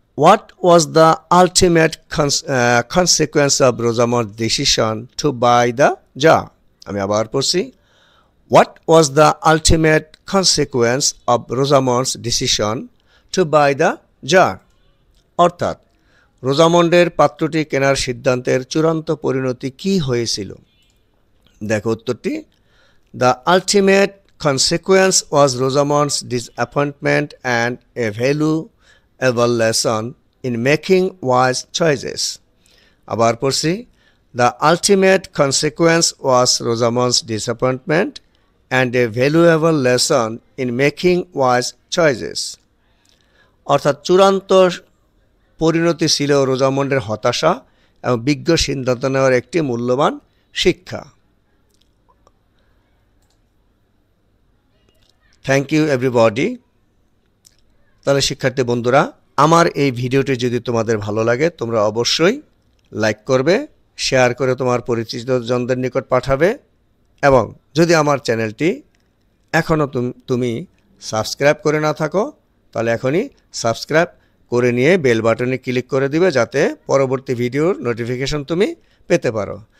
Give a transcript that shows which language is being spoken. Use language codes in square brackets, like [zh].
[en] What was the ultimate consequence of Rosamond's decision to buy the jar? [bn] আমি আবার পড়ছি। [en] What was the ultimate consequence of Rosamond's decision to buy the jar? [bn] অর্থাৎ রোজামন্ডের পাত্রটি কেনার সিদ্ধান্তের চূড়ান্ত পরিণতি কি হয়েছিল? দেখো উত্তরটি। [en] The ultimate consequence was Rosamond's disappointment and a valuable lesson in making wise choices. [bn] আবার পড়ছি। [en] The ultimate consequence was Rosamond's disappointment and a valuable lesson in making wise choices. [bn] অর্থাৎ চূড়ান্ত পরিণতি ছিল রোজামন্ডের হতাশা এবং বিজ্ঞ সিদ্ধান্ত নেওয়ার একটি মূল্যবান শিক্ষা। [en] Thank you everybody. [bn] তাহলে শিক্ষার্থী বন্ধুরা, আমার এই ভিডিওটি যদি তোমাদের ভালো লাগে তোমরা অবশ্যই লাইক করবে, শেয়ার করে তোমার পরিচিতজনদের নিকট পাঠাবে এবং যদি আমার চ্যানেলটি এখনও তুমি সাবস্ক্রাইব করে না থাকো তাহলে এখনই সাবস্ক্রাইব করে নিয়ে বেল বাটনে ক্লিক করে দিবে যাতে পরবর্তী ভিডিওর নোটিফিকেশন তুমি পেতে পারো।